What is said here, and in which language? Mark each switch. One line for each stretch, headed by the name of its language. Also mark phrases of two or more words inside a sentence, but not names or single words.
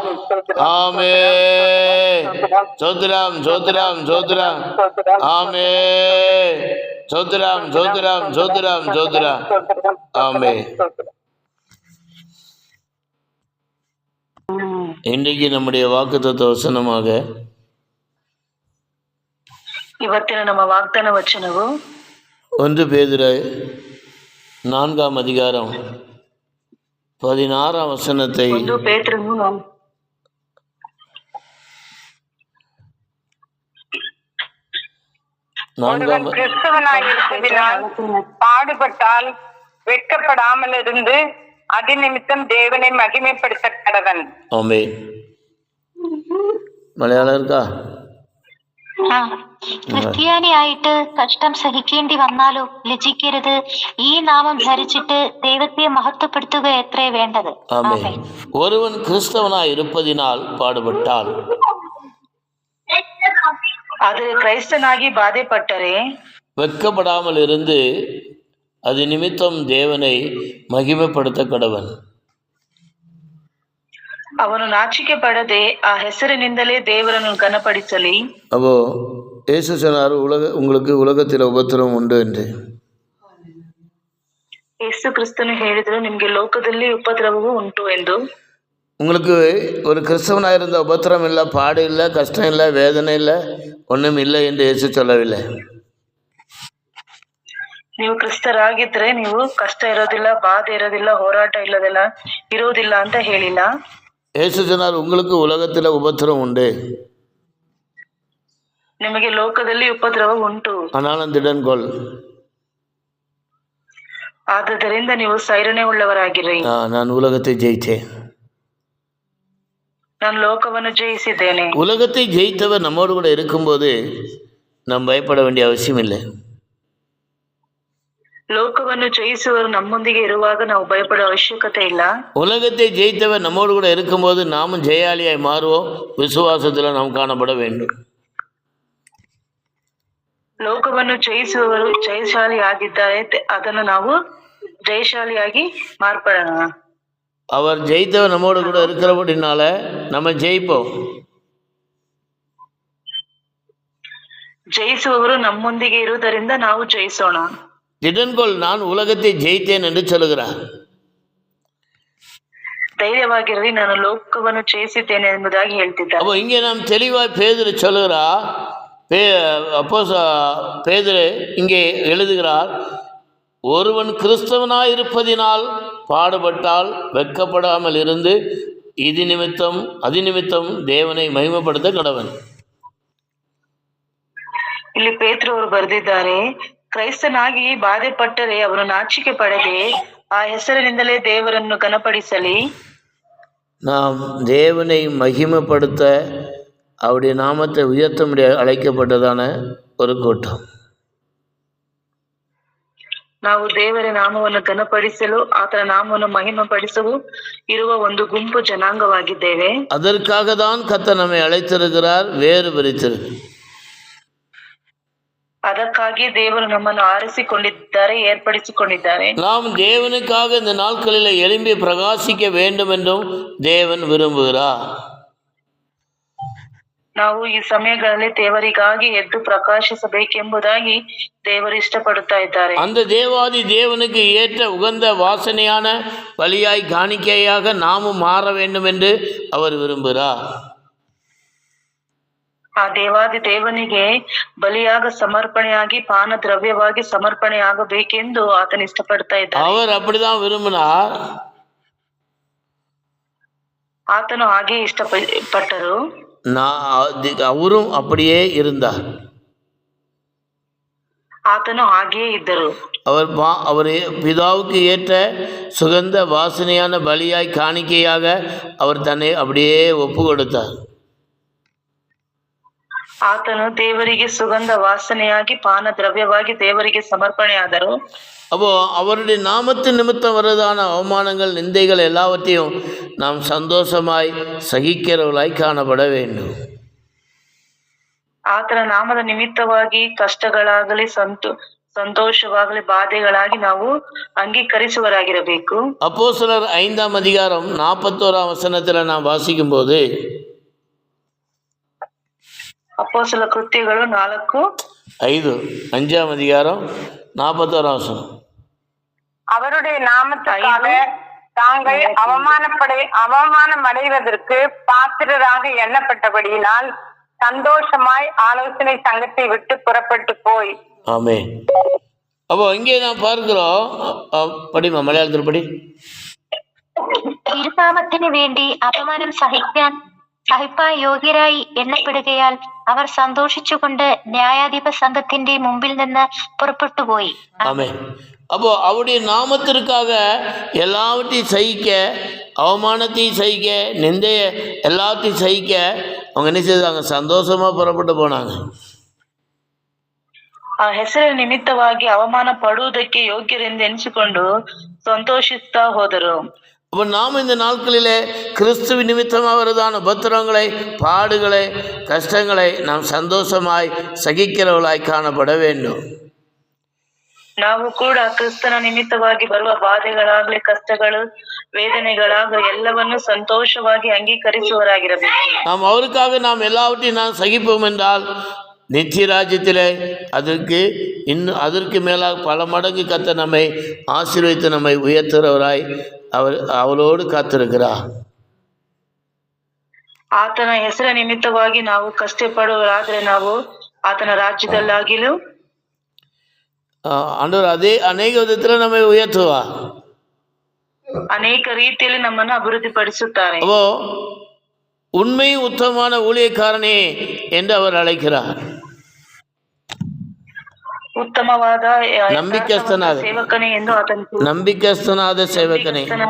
Tamil: ஆமென். சோதராம் சோதராம் சோதராம். ஆமென். சோதராம் சோதராம் சோதராம் சோதராம். ஆமென். இன்றைக்கு நம்முடைய வாக்குத்தத்த வசனமாக
Kannada: ಇವತ್ತಿನ ನಮ್ಮ ವಾಗ್ದಾನ ವಚನವು
Tamil: 1 பேதுரு 4 அதிகாரம் 16 வசனத்தை 1 பேதுரு கிறிஸ்தவனாயிருப்பதினால் பாடுபட்டால் வெட்கப்படாமல் இருந்து அதி நிமித்தம் தேவனை மகிமைப்படுத்த கடவன். ஆமென். മലയാളം இருக்கா?
Malayalam: ക്രിസ്ത്യാനിയായിട്ട് കഷ്ടം സഹിക്കേണ്ടി വന്നാലോ ലജ്ജിക്കരുത്. ഈ നാമം ധരിച്ചിട്ട് ദൈവത്തെ മഹത്വപ്പെടുത്തുക എത്രേ വേണ്ടത്.
Tamil: ஆமென். ஒருவன் கிறிஸ்தவனாய் இருப்பதினால் பாடுபட்டால்,
Kannada: ಅದು ಕ್ರಿಸ್ತನಾಗಿ ಬಾಧೆಪಟ್ಟರೆ
Tamil: வெட்கப்படாமல் இருந்து அது நிமித்தம் தேவனை மகிமைப்படுத்த கடவன்.
Kannada: ಅವನು ನಾಚಿಕೆ ಪಡದೆ ಆ ಹೆಸರಿನಿಂದಲೇ ದೇವರನ್ನು ಘನಪಡಿಸಲಿ.
Tamil: அப்போ இயேசு சொன்னார், உங்களுக்கு உலகத்தில் உபத்திரம் உண்டு என்று.
Kannada: ಯೇಸು ಕ್ರಿಸ್ತನು ಹೇಳಿದ್ರು, ನಿಮ್ಗೆ ಲೋಕದಲ್ಲಿ ಉಪದ್ರವವು ಉಂಟು ಎಂದು.
Tamil: உங்களுக்கு ஒரு கிறிஸ்தவனாக இருந்த உபத்திரம் இல்லை, பாடு இல்லை, கஷ்டம் இல்லை, வேதனை இல்லை, ஒன்றும் இல்லை என்று இயேசு சொல்லவில்லை.
Kannada: ನೀವು ಕ್ರಿಸ್ತರಾಗಿದ್ರೆ ನೀವು ಕಷ್ಟ ಇರೋದಿಲ್ಲ, ಬಾಧೆ ಇರೋದಿಲ್ಲ, ಹೋರಾಟ ಇರೋದಿಲ್ಲ ಅಂತ ಹೇಳಿಲ್ಲ.
Tamil: இயேசு சொன்னார், உங்களுக்கு உலகத்தில் உபத்திரம் உண்டு,
Kannada: ನಿಮಗೆ ಲೋಕದಲ್ಲಿ ಉಪದ್ರವ ಉಂಟು,
Tamil: ஆனாலும் திடன்கொள்,
Kannada: ಆದ್ದರಿಂದ ನೀವು ಸೈರಣೆ ಉಳ್ಳವರಾಗಿರಿ.
Tamil: நான் உலகத்தை ஜெயித்தேன்,
Kannada: ನಾನು ಲೋಕವನ್ನು ಜಯಿಸಿದ್ದೇನೆ.
Tamil: உலகத்தை ஜெயித்தவர் நம்மோடு கூட இருக்கும்போது நாம் பயப்பட வேண்டிய அவசியம் இல்லை. ಲೋಕವನ್ನು ಜಯಿಸುವರು ನಮ್ಮೊಂದಿಗೆ ಇರುವಾಗ ನಾವು ಭಯಪಡುವ ಅವಶ್ಯಕತೆ ಇಲ್ಲ. உலகத்தை ஜெயித்தவர் நம்மோடு கூட இருக்கும்போது நாமும் ஜெயாளியாய் மாறுவோம். விசுவாசத்தில் நாம் காணப்பட வேண்டும்.
Kannada: ಲೋಕವನ್ನು ಜಯಿಸುವವರು ಜಯಶಾಲಿಯಾಗಿದ್ದಾರೆ. ಅದನ್ನು ನಾವು
Tamil: ஜெயசாலியாகி மாறுபடணும். அவர் ஜெயித்தவர் நம்மோடு கூட இருக்கிறபடினால நம்ம ஜெயிப்போம்.
Kannada: ஜெயிಸುವವರು ನಮ್ಮೊಂದಿಗೆ ಇರುವುದರಿಂದ ನಾವು ಜಯಿಸೋಣ.
Tamil: திடன்கொள், நான் உலகத்தை ஜெயித்தேன் என்று சொல்கிறார்.
Kannada: ಧೈರ್ಯವಾಗಿರಲಿ, ನಾನು ಲೋಕವನ್ನು ಜಯಿಸಿದ್ದೇನೆ ಎಂಬುದಾಗಿ ಹೇಳ್ತಿದ್ದಾರೆ.
Tamil: அப்போ இங்கே நாம் தெளிவாய் பேதுரு சொல்லுகிறார். பேதுரு இங்கே எழுதுகிறார், ஒருவன் கிறிஸ்தவனாயிருப்பதினால் பாடுபட்டால் வெட்கப்படாமல் இருந்து இது நிமித்தம் அது நிமித்தம் தேவனை மகிமைப்படுத்த கடவன்.
Kannada: ಇಲ್ಲಿ ಪೇತ್ರರು ಅವರು ಬರೆದಿದ್ದಾರೆ, ಕ್ರೈಸ್ತನಾಗಿ ಬಾಧೆ ಪಟ್ಟರೆ ಅವನು ನಾಚಿಕೆ ಪಡದೆ ಆ ಹೆಸರಿನಿಂದಲೇ ದೇವರನ್ನು ಘನಪಡಿಸಲಿ.
Tamil: நாம் தேவனை மகிமைப்படுத்த அவருடைய நாமத்தை உயர்த்த முடிய அழைக்கப்பட்டதான ஒரு கூட்டம்.
Kannada: ನಾವು ದೇವರ ನಾಮವನ್ನು ಘನಪಡಿಸಲು ಆತನ ನಾಮವನ್ನು ಮಹಿಮೆಪಡಿಸಲು ಇರುವ ಒಂದು ಗುಂಪು ಜನಾಂಗವಾಗಿದ್ದೇವೆ.
Tamil: அதற்காக தான் கர்த்தர் நம்மை அழைத்திருக்கிறார், வேறு பிரித்திருக்கிறார்.
Kannada: ಅದಕ್ಕಾಗಿ ದೇವರು ನಮ್ಮನ್ನು ಆರಿಸಿಕೊಂಡಿದ್ದಾರೆ, ಏರ್ಪಡಿಸಿಕೊಂಡಿದ್ದಾರೆ.
Tamil: நாம் தேவனுக்காக இந்த நாட்களில் எழும்பி பிரகாசிக்க வேண்டும் என்றும் தேவன் விரும்புகிறார்.
Kannada: ನಾವು ಈ ಸಮಯಗಳಲ್ಲಿ ದೇವರಿಗಾಗಿ ಎದ್ದು ಪ್ರಕಾಶಿಸಬೇಕೆಂಬುದಾಗಿ ದೇವರು ಇಷ್ಟಪಡುತ್ತಾ ಇದ್ದಾರೆ.
Tamil: அந்த தேவாதி தேவனுக்கு ஏற்ற உகந்த வாசனையான பலியாய் காணிக்கையாக நாமும் மாற வேண்டும் என்று அவர் விரும்புகிறார்.
Kannada: ಆ ದೇವಾದಿ ದೇವನಿಗೆ ಬಲಿಯಾಗ ಸಮರ್ಪಣೆಯಾಗಿ ಪಾನ ದ್ರವ್ಯವಾಗಿ ಸಮರ್ಪಣೆಯಾಗಬೇಕೆಂದು ಆತನ ಇಷ್ಟಪಡ್ತಾ ಇದ್ದಾರೆ.
Tamil: அவர் அப்படிதான் விரும்பினார்.
Kannada: ಆತನು ಹಾಗೆ ಇಷ್ಟಪಟ್ಟರು.
Tamil: அவரும் அப்படியே இருந்தார்.
Kannada: ಆತನು ಹಾಗೆಯೇ ಇದ್ದರು.
Tamil: அவர் பிதாவுக்கு ஏற்ற சுகந்த வாசனையான பலியாய் காணிக்கையாக அவர் தன்னை அப்படியே ஒப்பு கொடுத்தார்.
Kannada: ಆತನು ದೇವರಿಗೆ ಸುಗಂಧ ವಾಸನೆಯಾಗಿ ಪಾನ ದ್ರವ್ಯವಾಗಿ ದೇವರಿಗೆ ಸಮರ್ಪಣೆ ಆದರು.
Tamil: அப்போ அவருடைய நாமத்தின் நிமித்தம் வருவதான அவமானங்கள் நிந்தைகள் எல்லாவற்றையும் நாம் சந்தோஷமாய் சகிக்கிறவர்களாய் காணப்பட வேண்டும்.
Kannada: ಆತನ ನಾಮದ ನಿಮಿತ್ತವಾಗಿ ಕಷ್ಟಗಳಾಗಲಿ ಸಂತೋಷವಾಗಲಿ ಬಾಧೆಗಳಾಗಿ ನಾವು ಅಂಗೀಕರಿಸುವರಾಗಿರಬೇಕು.
Tamil: அப்போஸ்தலர் 5ஆம் அதிகாரம் 41ஆம் வசனத்தில் நாம் வாசிக்கும் போது, அப்போஸ்தல கிருத்தியಗಳು 5ஆம் அதிகாரம் 41ஆம் வசனம், அவருடைய நாமத்துக்காக தாங்கள் அவமானம் அடைவதற்கு பாத்திரராக எண்ணப்பட்டபடியினால் சந்தோஷமாய் ஆலோசனை சங்கத்தை விட்டு புறப்பட்டு போய். ஆமென். அப்போ இங்கே நாம் பார்க்கிறோம், படிமா மலையாளத்தில் படி.
Malayalam: തിരുനാമത്തിന് വേണ്ടി അപമാനം സഹിപ്പാൻ യോഗ്യരായി എണ്ണപ്പെടുകയാൽ അവർ സന്തോഷിച്ചുകൊണ്ട് ന്യായാധിപ സംഘത്തിന്റെ മുമ്പിൽ നിന്ന് പുറപ്പെട്ടുപോയി.
Tamil: ஆமென். அப்போ அவருடைய நாமத்திற்காக எல்லாவற்றையும் சகிக்க, அவமானத்தையும் சகிக்க, நிந்தைய எல்லாத்தையும் சகிக்க அவங்க என்ன செய்தாங்க? சந்தோஷமா புறப்பட்டு போனாங்க.
Kannada: ಆ ಹೆಸರಿನ ನಿಮಿತ್ತವಾಗಿ ಅವಮಾನ ಪಡುವುದಕ್ಕೆ ಯೋಗ್ಯರೆಂದು ಎನಿಸಿಕೊಂಡು ಸಂತೋಷಿಸ್ತಾ ಹೋದರು.
Tamil: அப்போ நாம் இந்த நாட்களிலே கிறிஸ்துவ நிமித்தமாக வருதான உபத்திரவங்களை, பாடுகளை, கஷ்டங்களை நாம் சந்தோஷமாய் சகிக்கிறவர்களாய் காணப்பட வேண்டும்.
Kannada: ನಾವು ಕೂಡ ಕ್ರಿಸ್ತನ ನಿಮಿತ್ತವಾಗಿ ಬರುವ ಬಾಧೆಗಳಾಗಲಿ, ಕಷ್ಟಗಳು, ವೇದನೆಗಳಾಗಲಿ ಎಲ್ಲವನ್ನು ಸಂತೋಷವಾಗಿ ಅಂಗೀಕರಿಸುವರಾಗಿರಬೇಕು.
Tamil: நாம் அவருக்காக நாம் எல்லாவற்றையும் நாம் சகிப்போம் என்றால் நித்திய ராஜ்யத்திலே அதற்கு மேலாக பல மடங்கு கர்த்தர் நம்மை ஆசீர்வதித்து நம்மை உயர்த்துகிறவராய் அவளோடு காத்திருக்கிறார்.
Kannada: ಆತನ ಹೆಸರ ನಿಮಿತ್ತವಾಗಿ ನಾವು ಕಷ್ಟಪಡುವರಾದರೆ ನಾವು ಆತನ ರಾಜ್ಯದಲ್ಲಾಗಿಲು
Tamil: ஆண்டவர் அதே அநேக விதத்தில் நம்மை உயர்த்துவார்.
Kannada: ಅನೇಕ ರೀತಿಯಲ್ಲಿ ನಮ್ಮನ್ನು ಅಭಿವೃದ್ಧಿಪಡಿಸುತ್ತಾರೆ.
Tamil: அப்போ உண்மை உத்தமமான ஊழியக்காரனே என்று அவர் அழைக்கிறார்.
Kannada: ಉತ್ತಮವಾದ ನಂಬಿಕಸ್ಥನಾದ ಸೇವಕನೇ ಎಂದು ಆತನು ನಂಬಿಕಸ್ಥನಾದ ಸೇವಕನೇ